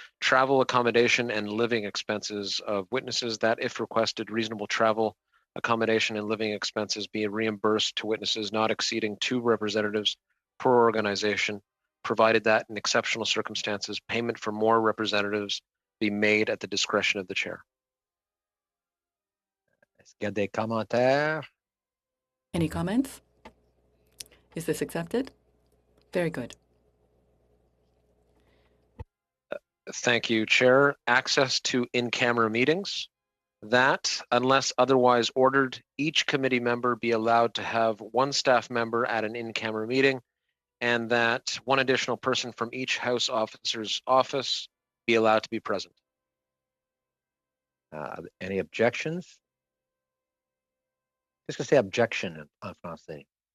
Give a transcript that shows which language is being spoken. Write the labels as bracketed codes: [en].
[en] Travel, accommodation, and living expenses of witnesses, that if requested, reasonable travel, accommodation, and living expenses be reimbursed to witnesses not exceeding 2 representatives per organization, provided that in exceptional circumstances, payment for more representatives be made at the discretion of the chair. [fr] Est-ce qu'il y a des commentaires? [en] Any comments? Is this accepted? Very good. Thank you, Chair. Access to in-camera meetings. That, unless otherwise ordered, each committee member be allowed to have 1 staff member at an in-camera meeting, and that 1 additional person from each House officer's office be allowed to be present. Any objections? [fr] Qu'est-ce que c'est objection en français?